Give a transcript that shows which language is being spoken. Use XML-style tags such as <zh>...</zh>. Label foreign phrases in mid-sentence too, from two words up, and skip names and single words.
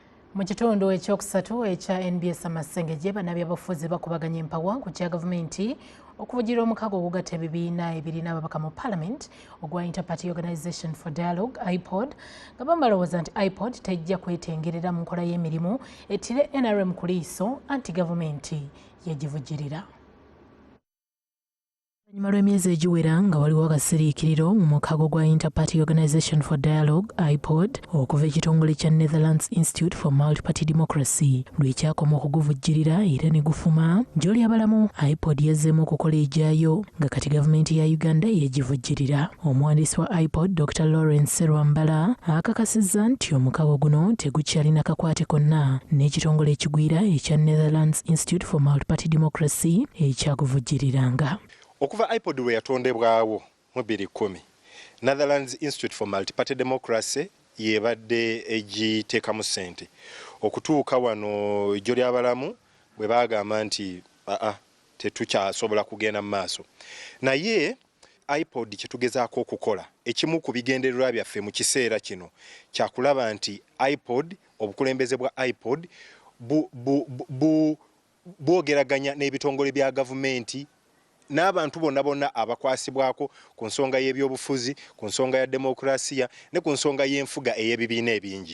<lg>Mu kitundu ekyokusatu ekya NBS Amasengejje bannabyabufuzi bakubaganya empawa ku kya gavumenti okuvujjira omukago ogugatta ebibiina ebirina ababaka mu Parliament ogwa Interparty Organization for Dialogue IPOD nga balowooza nti IPOD tejja kwetengerera mu nkola y'emirimu ettire NRM ku liiso anti gavumenti yagivujjirira. Nyuma lw'emyezi egiwera nga waliwo akasiriikiriro mu mukago gwa Interparty Organization for Dialogue IPOD okuva ekitongole kya Netherlands Institute for Multi-Party Democracy lwekyakoma okuguvujjirira era ne gufuma gy'oli abalamu IPOD yazzeemu okukola egyayo nga kati gavumenti ya Uganda yegivujjirira. Omuwandiisi wa IPOD Dr. Lawrence Serwambala akakasizza nti omukago guno tegukyalina kakwate konna n'ekitongole ekigwira ekya Netherlands Institute for Multi-Party Democracy ekyaguvujjiriranga. Okuva IPOD we yatondebwawo mu 2010 Netherlands Institute for Multi-Party Democracy yebadde egiteekamu ssente okutuuka wano ejjo ly'abalamu bwe baagamba nti tetukyasobola kugenda mu maaso. Naye IPOD kyetugezaako okukola ekimu ku bigendererwa byaffe mu kiseera kino kyakulaba nti IPOD obukulembeze bwa IPOD bwogeraganya n'ebitongole bya gavumenti n'abantu bonna abakwasibwako ku nsonga y'ebyobufuzi, ku nsonga ya demokrasiya ne ku nsonga y'enfuga ey'ebibiina ebingi.</lg>